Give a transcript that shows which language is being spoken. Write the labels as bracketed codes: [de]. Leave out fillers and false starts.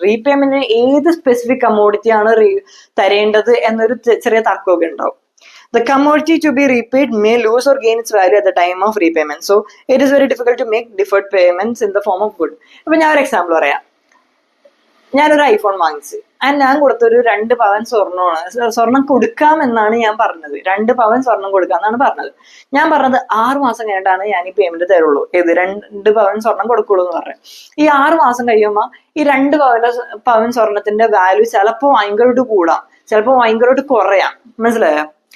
[ml] റീപേയ്മെന്റിന് ഏത് specific commodity ആണ് തരേണ്ടത് എന്നൊരു ചെറിയ തർക്കമൊക്കെ ഉണ്ടാവും. [en] The commodity to be repaid may lose or gain its value at the time of repayment. So it is very difficult to make deferred payments in the form of good. [ml] ഇപ്പൊ ഞാൻ ഒരു example പറയാം. ഞാനൊരു iPhone വാങ്ങിച്ചു, ഞാൻ കൊടുത്തൊരു 2 പവൻ സ്വർണം കൊടുക്കാമെന്നാണ് ഞാൻ പറഞ്ഞത്. 2 പവൻ സ്വർണം കൊടുക്കാമെന്നാണ് പറഞ്ഞത്. ഞാൻ പറഞ്ഞത് 6 മാസം കഴിഞ്ഞിട്ടാണ് ഞാൻ ഈ പേയ്മെന്റ് തരുള്ളൂ. 2 പവൻ സ്വർണം കൊടുക്കുള്ളൂ എന്ന് പറഞ്ഞു. ഈ 6 മാസം കഴിയുമ്പോൾ ഈ 2 പവൻ സ്വർണത്തിന്റെ വാല്യൂ ചിലപ്പോൾ ഭയങ്കരമായിട്ട് കൂടാം, ചിലപ്പോൾ ഭയങ്കരമായിട്ട് കുറയാം. മനസ്സിലായോ?